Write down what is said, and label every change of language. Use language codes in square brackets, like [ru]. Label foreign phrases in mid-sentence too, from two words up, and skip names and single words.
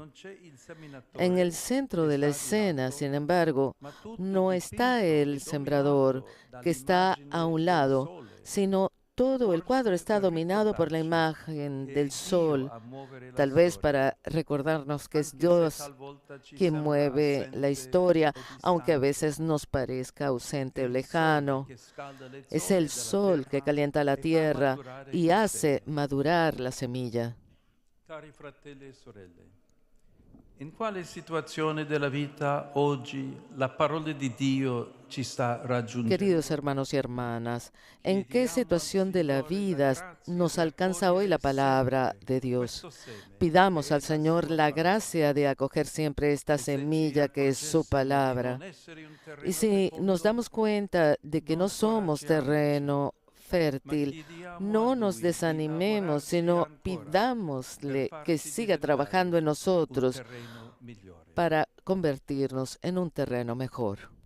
[es] En el centro de la escena, sin embargo, no está el sembrador, que está a un lado, sino todo el cuadro está dominado por la imagen del sol, tal vez para recordarnos que es Dios quien mueve la historia, aunque a veces nos parezca ausente o lejano. Es el sol que calienta la tierra y hace madurar la semilla. [it] In quale situazione della vita oggi la parola di Dio ci sta raggiungendo? [es] Queridos hermanos y hermanas, ¿en qué situación de la vida nos alcanza hoy la palabra de Dios? Pidamos al Señor la gracia de acoger siempre esta semilla que es su palabra. Y si nos damos cuenta de que no somos terreno fértil, no nos desanimemos, sino pidámosle que siga trabajando en nosotros para convertirnos en un terreno mejor.